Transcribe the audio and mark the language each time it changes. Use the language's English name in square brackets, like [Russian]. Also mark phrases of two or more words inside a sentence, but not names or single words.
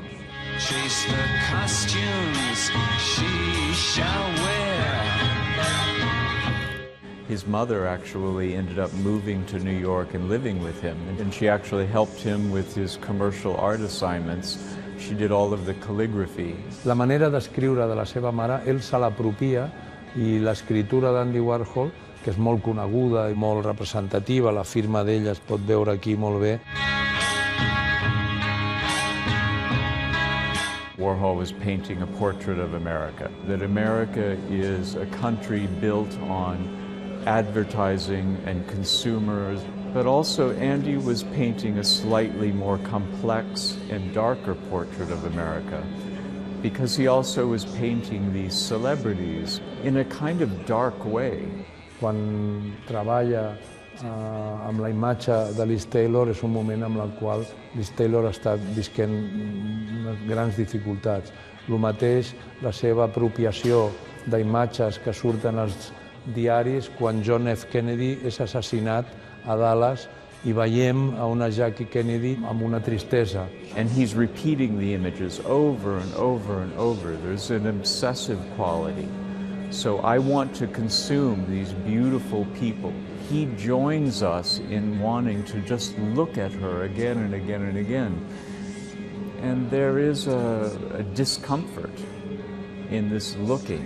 [English] Chase the costumes she shall wear. His mother actually ended up moving to New York and living with him, and she actually helped him with his commercial art assignments. She did all of the calligraphy. [Catalan] La manera d'escriure de la seva mare, ell se l'apropia i l'escriptura d'Andy Warhol, que és molt coneguda i molt representativa, la firma d'ell es pot veure aquí molt bé. [English] Warhol was painting a portrait of America, that America is a country built on advertising and consumers, but also Andy was painting a slightly more complex and darker portrait of America, because he also was painting these celebrities in a kind of dark way. [Catalan] Quan treballa amb la imatge de Liz Taylor és un moment en el qual Liz Taylor està visquent unes grans dificultats. El mateix la seva apropiació d'imatges que surten als diaris quan John F. Kennedy és assassinat a Dallas i veiem a una Jackie Kennedy amb una tristesa. [English] And he's repeating the images over and over and over. There's an obsessive quality. So I want to consume these beautiful people. He joins us in wanting to just look at her again and again and again. And there is a discomfort in this looking.